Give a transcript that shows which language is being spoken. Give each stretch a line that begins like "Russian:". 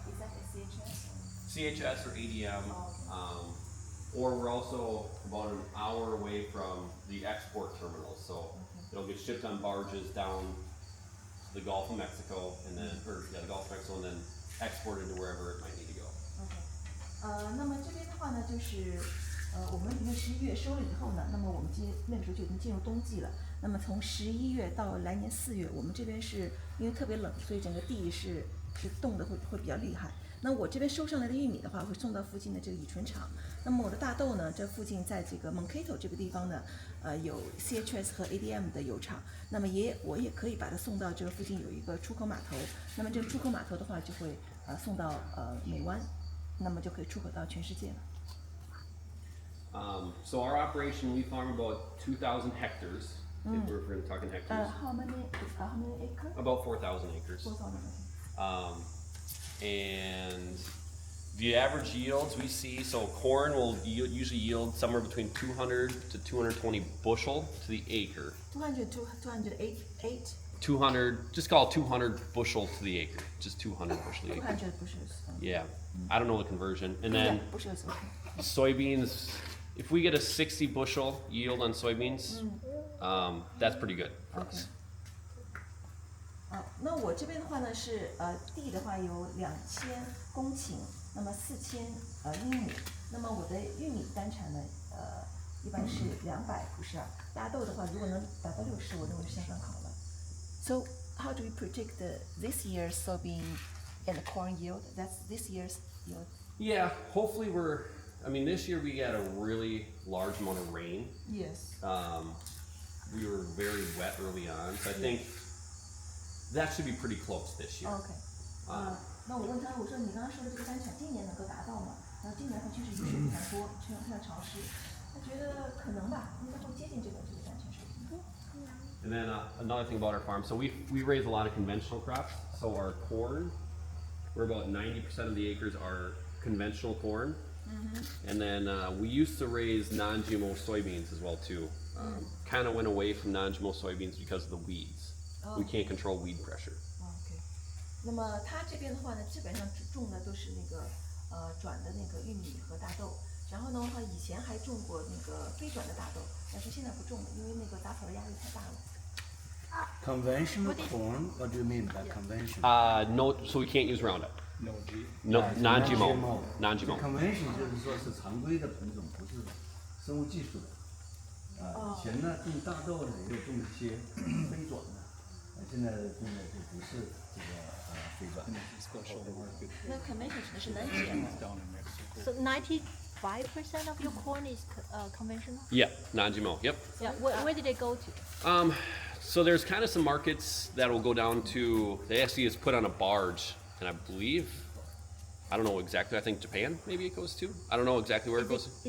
English: Is that a CHS? CHS or ADM, or we're also about an hour away from the export terminals, so it'll get shipped on barges down to the Gulf of Mexico, and then, the Gulf of Mexico, and then exported to wherever it might need to go.
Chinese: OK， 那么这边的话呢，就是我们因为11月收了以后呢，那么我们那个时候就已经进入冬季了。那么从11月到来年4月，我们这边是因为特别冷，所以整个地是冻的会比较厉害。那我这边收上来的玉米的话，会送到附近的这个乙醇厂。那么我的大豆呢，这附近在这个 Mankato 这个地方呢，有 CHS 和 ADM 的油厂。那么我也可以把它送到这个附近有一个出口码头。那么这个出口码头的话，就会送到美湾，那么就可以出口到全世界了。
English: So our operation, we farm about 2,000 hectares. If we're going to talk in hectares. How many acres? About 4,000 acres. 4,000. And the average yields we see, so corn will usually yield somewhere between 200 to 220 bushel to the acre. 200 to 208. 200, just call it 200 bushel to the acre. Just 200 bushel to the acre. 200 bushels. Yeah, I don't know the conversion. And then bushels. Okay. soybeans, if we get a 60 bushel yield on soybeans, that's pretty good for us.
Chinese: 那我这边的话呢是地的话有2000公顷，那么4000英亩。那么我的玉米单产呢一般是292。大豆的话，如果能达到60，我认为是相当好了。
English: So how do we predict this year's soybean and the corn yield? That's this year's yield. Yeah, hopefully this year we got a really large amount of rain. Yes. We were very wet early on, so I think that should be pretty close this year.
Chinese: OK. 那我问他，我说你刚刚说的这个单产今年能够达到吗？今年的话确实雨水非常多，非常潮湿。他觉得可能吧，应该会接近这个安全水平。
English: And then another thing about our farm, so we raise a lot of conventional crops. So our corn, we're about 90% of the acres are conventional corn. And then we used to raise non-GMO soybeans as well too. Kind of went away from non-GMO soybeans because of the weeds. We can't control weed pressure.
Chinese: OK， 那么他这边的话呢，基本上只种的都是那个转的那个玉米和大豆。然后的话，以前还种过那个非转的大豆，但是现在不种了，因为那个杂草的压力太大了。
English: Conventional corn, what do you mean by conventional? No, so we can't use Roundup. No G. No, non-GMO. non-GMO Non-GMO.
Chinese: convention 就是说是常规的品种，不是生物技术的。以前呢种大豆呢也有种一些非转的，现在种的就不是这个非转。那 convention 指的是南GMO。
English: So 95% of your corn is conventional? Yeah, non-GMO. Yep. Yeah. Where did it go to? So there's kind of some markets that will go down to, they actually is put on a barge, and I believe, I don't know exactly, I think Japan maybe it goes to. I don't know exactly where it goes to.